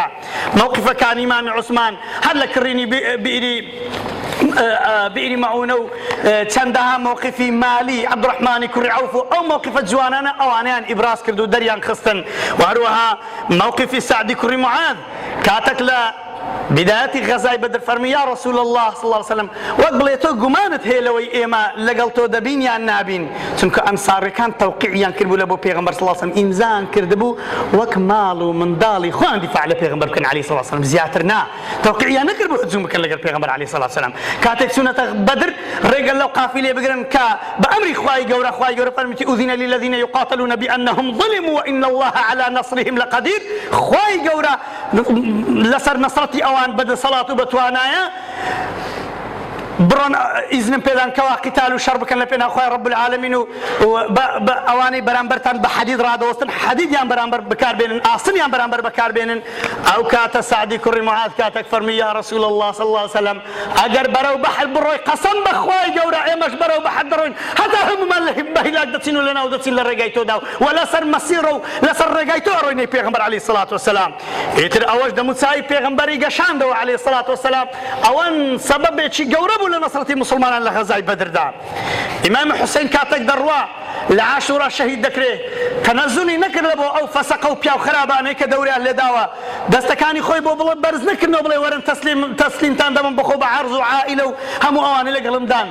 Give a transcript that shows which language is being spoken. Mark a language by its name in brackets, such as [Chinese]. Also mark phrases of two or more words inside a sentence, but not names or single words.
[Central Kurdish] موقفەکانی ئیمامی عوسمان هەر لە کڕینی بئری مەعونە و چەندەها موقفی مالی عەبدوڕەحمانی کوڕی عەوف و ئەو موقفە جوانانە ئەوانەیان ئیبراز کرد و دەریان خستن. وهروەها موقفی سعدی کوڕی معاذ کاتێک لە بدايەتی غەزای بەدر فەرمی [Arabic] یا رسول الله صلی الله عليه وسلم [Central Kurdish] وەک بڵێ تۆ گومانت هەیە لەوەی ئێمە لەگەڵ تۆ دەبین یان نابین، چونکە ئەنساریەکان تەوقیعیان کردبوو لە بۆ پێغەمبەر [Arabic] صلی الله عليه وسلم، [Central Kurdish] ئیمزان کردبوو وەک ماڵ و منداڵی خۆیان دیفاع لە پێغەمبەر بکەن [Arabic] عليه الصلاة والسلام، [Central Kurdish] زیاتر نا تەوقیعیان نەکردبوو هجوم بکەن لەگەڵ پێغەمبەر [Arabic] عليه الصلاة والسلام. [Central Kurdish] کاتێک چوونەتە بەدر ڕێگە لەو قافیلێ بگرن کە بە ئەمری خوای گەورە فەرمیتی [Arabic] ئوذینە للذین یقاتلون بأنهم ظلموا وإن الله على نصرهم لقدير. [Central Kurdish] خوای گەورە لەسەر نەسرەتی ئەوان بەدەسەڵات و بەتوانایە بڕۆن ئیزنم پێدان کەوا قیتال و شەڕ بکەن لە پێناو خوای [Arabic] رب العالمین [Central Kurdish] و ئەوانەی بەرامبەرتان بە حەدید ڕادەوەستن حەدیدیان بەرامبەر بەکاربێنن، ئاسنیان بەرامبەر بەکاربێنن. ئەو کاتە سعدی کوڕی معاذ کاتێک فەرمی [Arabic] یا رسول الله صلی الله عليه وسلم [Central Kurdish] ئەگەر بەرەو بەحر بڕۆی قەسەم بە خوای گەورە ئێمەش بەرەو بەحر دەڕۆین هەتا هەموومان بە هیلاک دەچین و لەناو دەچین لە ڕێگای تۆدا و لەسەر مەسیرە و لەسەر ڕێگای تۆ ئەڕۆینەی پێغەمبەر [Arabic] عليه الصلاة والسلام. [Central Kurdish] ئیتر ئەوەش دەموچاوی پێغەمبەری گەشاندەوە [Arabic] عليه الصلاة والسلام. [Central Kurdish] ئەوەن سەبەبێکی گەورە بوو لە نەسرەتی مسلمانان لە غەزای بەدردا. ئیمام حوسێن کاتێک دەڕوا لە عاشورا شەهید دەکرێت تەنەزولی نەکرد لە بۆ ئەو فەسەقە و پیاو خراپانەی کە دەوریان لێداوە دەستەکانی خۆی بۆ بڵێ بەرز نەکردنەوە بڵێ وەرن تەسلیمتان دەبم بەخۆ بە عەرز و عائیلە و هەموو ئەوانەی لەگەڵمدان.